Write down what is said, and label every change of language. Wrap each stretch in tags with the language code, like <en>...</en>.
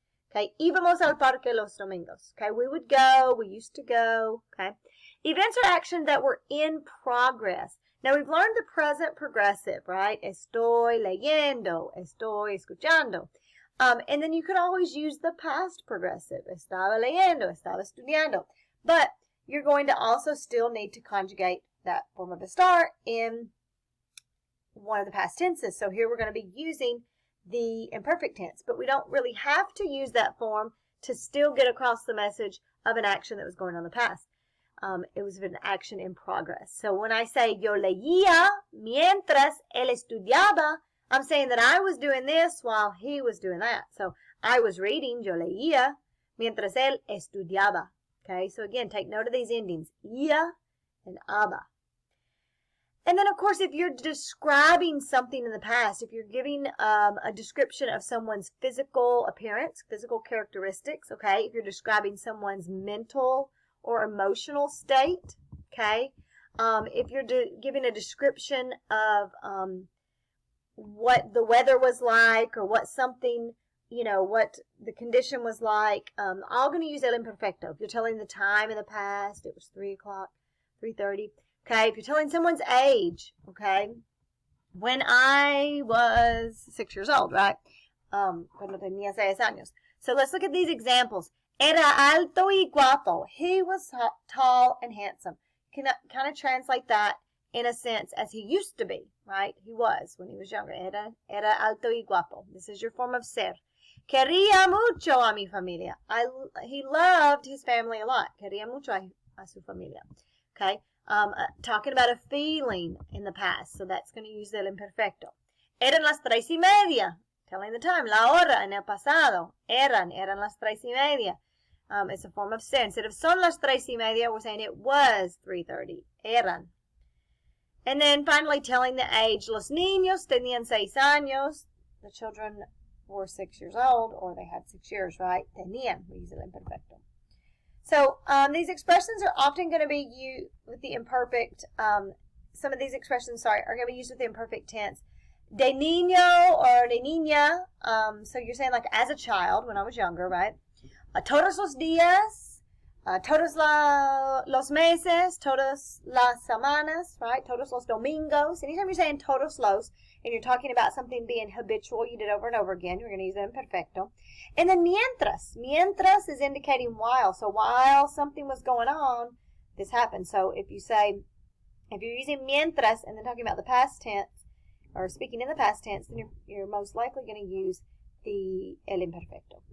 <es>Okay, íbamos al parque los domingos.</es> <en>Okay, we would go, we used to go. Okay, events or actions that were in progress. Now we've learned the present progressive, right?</en> <es>Estoy leyendo, estoy escuchando.</es> <en>And then you could always use the past progressive.</en> <es>Estaba leyendo, estaba estudiando.</es> <en>But you're going to also still need to conjugate that form of estar in one of the past tenses. So here we're going to be using the imperfect tense, but we don't really have to use that form to still get across the message of an action that was going on in the past. It was an action in progress. So when I say</en> <es>yo leía mientras él estudiaba,</es> <en>I'm saying that I was doing this while he was doing that. So I was reading,</en> <es>yo leía, mientras él estudiaba.</es> <en>Okay, so again, take note of these endings, ia and aba. And then, of course, if you're describing something in the past, if you're giving a description of someone's physical appearance, physical characteristics, okay, if you're describing someone's mental or emotional state, okay, if you're giving a description of what the weather was like or what something, you know, what the condition was like, all going to use el imperfecto. If you're telling the time in the past, it was 3 o'clock, 3:30. Okay, if you're telling someone's age, okay, when I was 6 years old, right?</en> <es>Cuando tenía 6 años.</es> <en>So let's look at these examples.</en> <es>Era alto y guapo.</es> <en>He was tall and handsome. You can kind of translate that in a sense as he used to be, right? He was when he was younger.</en> <es>Era alto y guapo.</es> <en>This is your form of ser.</en> <es>Quería mucho a mi familia.</es> <en>He loved his family a lot.</en> <es>Quería mucho a su familia.</es> <en>Okay. Talking about a feeling in the past, so that's going to use el imperfecto.</en> <es>Eran las 3:30,</es> <en>telling the time.</en> <es>La hora en el pasado. Eran las 3:30.</es> <en>It's a form of ser. Instead of</en> <es>son las 3:30,</es> <en>we're saying it was 3:30. Eran. And then finally telling the age.</en> <es>Los niños tenían 6 años.</es> <en>The children were 6 years old, or they had 6 years, right? Tenían. We use el imperfecto. So these expressions are often going to be used with the imperfect. Some of these expressions, are going to be used with the imperfect tense.</en> <es>De niño or de niña.</es> <en>So you're saying like as a child, when I was younger, right?</en> <es>Todos los días, todos los meses, todas las semanas, right? Todos los domingos.</es> <en>Anytime you're saying</en> <es>todos los,</es> <en>and you're talking about something being habitual, you did over and over again, you're going to use it imperfecto. And then mientras. Mientras is indicating while. So while something was going on, this happened. So if you're using mientras and then talking about the past tense, or speaking in the past tense, then you're most likely going to use the el imperfecto.</en>